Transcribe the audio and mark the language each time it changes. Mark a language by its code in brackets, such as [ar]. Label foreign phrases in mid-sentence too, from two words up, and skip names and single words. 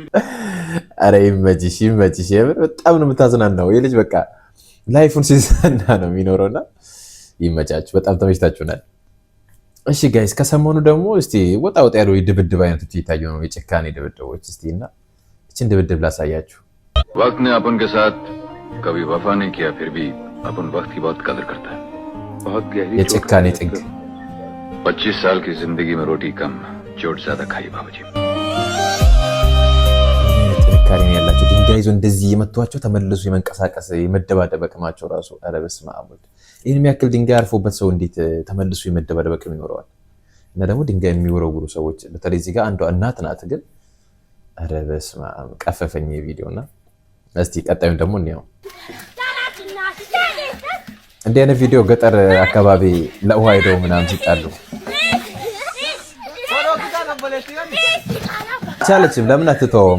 [am] ኧረ ይመችሽ። የምር በጣም ነው የምታዝናናው የልጅ በቃ ላይፉን ሲዘና ነው የሚኖረውና ይመቻችሁ። በጣም ተመችታችሁናል። እሺ ጋይስ ከሰሞኑ ደግሞ እስቲ ወጣ ያሉ የድብድብ አይነቶች እየታዩ ነው። የጭካኔ ድብድቦች እስቲ እና እቺን ድብድብ ላሳያችሁ። [hi] वक्त ने अपन के साथ कभी वफा नहीं किया फिर भी अपन वक्त की बहुत कदर करता है। बहुत गहरी [am] የጭካኔ ጥግ [hi] 25 साल की जिंदगी में रोटी कम चोट ज्यादा खाई बाबूजी። [am] ጥንካሬ ያላቸው ድንጋይ ይዞ እንደዚህ የመቷቸው ተመልሶ የመንቀሳቀስ የመደባደብ አቅማቸው ራሱ ኧረ በስመ አብ። ይህን የሚያክል ድንጋይ አርፎበት ሰው እንዴት ተመልሶ የመደባደብ አቅም ይኖረዋል? እና ደግሞ ድንጋይ የሚወረውሩ ሰዎች በተለይ እዚህ ጋር አንዷ እናት ናት። ግን ኧረ በስመ አብ ቀፈፈኝ ቪዲዮና እስቲ ቀጣዩን ደግሞ እንየው። እንዲህ አይነት ቪዲዮ ገጠር አካባቢ ለውሃ ሄደው ምናምን ሲጣሉ ቻለችም ለምን አትተወውም?